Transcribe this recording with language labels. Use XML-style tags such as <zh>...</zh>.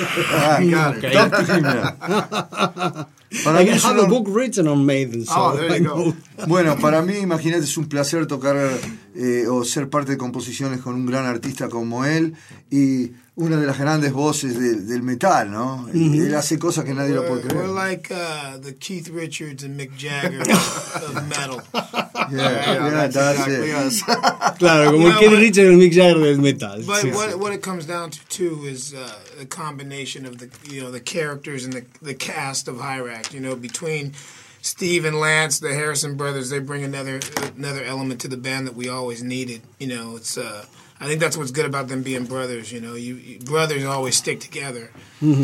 <en>Ah, got it. Okay. Para I have a book written on Maiden. So oh, there you go.</en> <es>Bueno, para mí, imagínate, es un placer tocar o ser parte de composiciones con un gran artista como él. Y una de las grandes voces del metal, ¿no? Mm-hmm. Él hace cosas que nadie lo puede creer.</es> <en>We're like the Keith Richards and Mick Jagger of metal. Yeah, that's exactly it.</en> <es>Claro, como el Keith Richards y Mick Jagger del metal.</es> <en>But sí, what it comes down to too is the combination of the characters and the cast of Hyrax, you know, between Steve and Lance, the Harrison brothers, they bring another element to the band that we always needed. You know, it's I think that's what's good about them being brothers. You know, you brothers always stick together. Mm-hmm.</en>